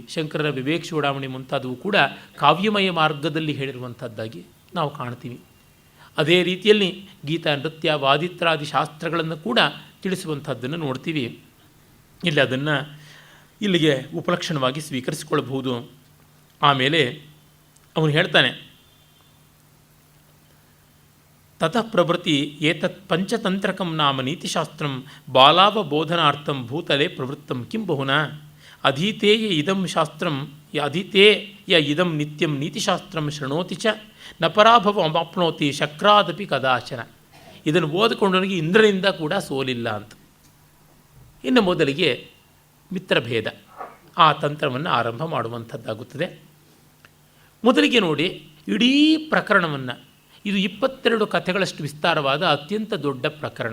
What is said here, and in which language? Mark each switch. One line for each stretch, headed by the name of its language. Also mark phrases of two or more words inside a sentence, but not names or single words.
Kannada: ಶಂಕರರ ವಿವೇಕ ಚೂಡಾಮಣಿ ಮುಂತಾದವು ಕೂಡ ಕಾವ್ಯಮಯ ಮಾರ್ಗದಲ್ಲಿ ಹೇಳಿರುವಂಥದ್ದಾಗಿ ನಾವು ಕಾಣ್ತೀವಿ. ಅದೇ ರೀತಿಯಲ್ಲಿ ಗೀತಾ, ನೃತ್ಯ, ವಾದಿತ್ರಾದಿ ಶಾಸ್ತ್ರಗಳನ್ನು ಕೂಡ ತಿಳಿಸುವಂಥದ್ದನ್ನು ನೋಡ್ತೀವಿ. ಇಲ್ಲಿ ಅದನ್ನು ಇಲ್ಲಿಗೆ ಉಪಲಕ್ಷಣವಾಗಿ ಸ್ವೀಕರಿಸಿಕೊಳ್ಳಬಹುದು. ಆಮೇಲೆ ಅವನು ಹೇಳ್ತಾನೆ,
Sanskrit: ತತಃ ಪ್ರವೃತ್ತಿ ಏತತ್ ಪಂಚತಂತ್ರಕಂ ನಾಮ ನೀತಿಶಾಸ್ತ್ರಂ ಬಾಲಾವಬೋಧನಾರ್ಥಂ ಭೂತಲೆ ಪ್ರವೃತ್ತಂ ಕಿಂ ಬಹುನಾ ಅಧೀತೇಯ ಇದಂ ಶಾಸ್ತ್ರಂ ಅಧೀತೇಯ ಇದಂ ನಿತ್ಯಂ ನೀತಿಶಾಸ್ತ್ರಂ ಶೃಣೋತಿ ಚ ನ ಪರಾಭವಮಾಪ್ನೋತಿ ಶಕ್ರಾದಪಿ ಕದಾಚನ.
Kannada: ಇದನ್ನು ಓದಿಕೊಂಡವನಿಗೆ ಇಂದ್ರನಿಂದ ಕೂಡ ಸೋಲಿಲ್ಲ ಅಂತ. ಇನ್ನು ಮೊದಲಿಗೆ ಮಿತ್ರಭೇದ ಆ ತಂತ್ರವನ್ನು ಆರಂಭ ಮಾಡುವಂಥದ್ದಾಗುತ್ತದೆ. ಮೊದಲಿಗೆ ನೋಡಿ, ಇಡೀ ಪ್ರಕರಣವನ್ನು, ಇದು 22 ಕಥೆಗಳಷ್ಟು ವಿಸ್ತಾರವಾದ ಅತ್ಯಂತ ದೊಡ್ಡ ಪ್ರಕರಣ.